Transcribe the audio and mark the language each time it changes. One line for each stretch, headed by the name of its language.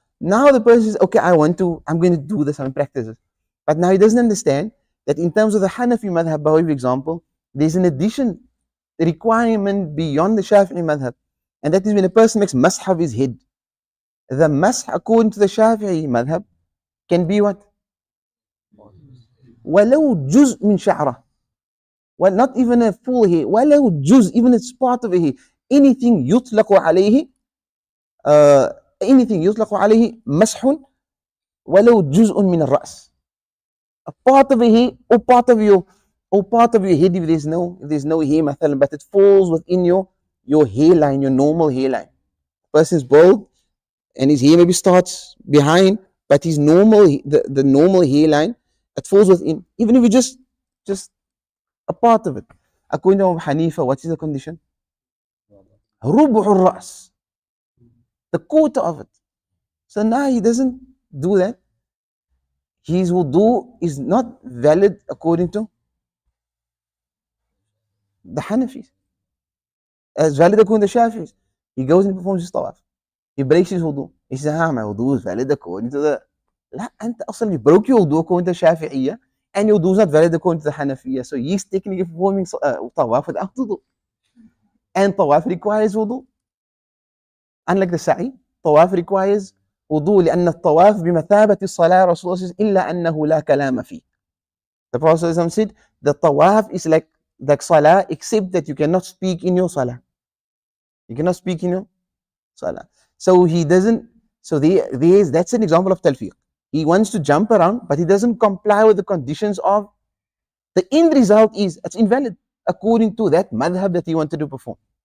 English: Now the person says, okay, I'm going to do this, I'm going to practice it. But now he doesn't understand that in terms of the Hanafi madhab, by way of example, there's an addition, the requirement beyond the Shafi'i madhab. And that is when a person makes masah of his head. The masah according to the Shafi'i madhab can be what?
Arabic: وَلَوْ جُزْء مِنْ شَعْرَةٍ.
English: Well, not even a full hair.
Arabic: وَلَوْ جُزْء,
English: even a part of a hair.
Arabic: Anything يطلق عليه anything يطلق عليه مسح ولو جزء من الرأس.
English: A part of a hair or part of your head, if there's no hair مثلا, but it falls within your hairline, your normal hairline. Person's bald and his hair maybe starts behind, but his normal the normal hairline, it falls within, even if you just a part of it. According to Abu Hanifa, what is the condition?
Arabic: ربع الرأس,
English: the quarter of it. So now he doesn't do that. His wudu is not valid according to the Hanafis. It's valid according to the Shafis. He goes and performs his tawaf. He breaks his wudu. He says, my wudu is valid according to the.
Arabic: لا, أنت أصلا
English: you broke your wudu according to the Shafi'iyya, and your wudu is not valid according to the Hanafiyya. So he's technically performing tawaf without wudu. And tawaf requires wudu. Unlike the sa'i, tawaf requires wudu,
Arabic: لأن الطواف بمثابة الصلاة. Rasulullah says, إلا أنه لا كلام فيه.
English: The Prophet said, the tawaf is like salah, except that you cannot speak in your salah. You cannot speak in your salah. So he doesn't, so that's an example of talfiq. He wants to jump around, but he doesn't comply with the conditions of, the end result is, it's invalid according to that madhab that he wanted to perform.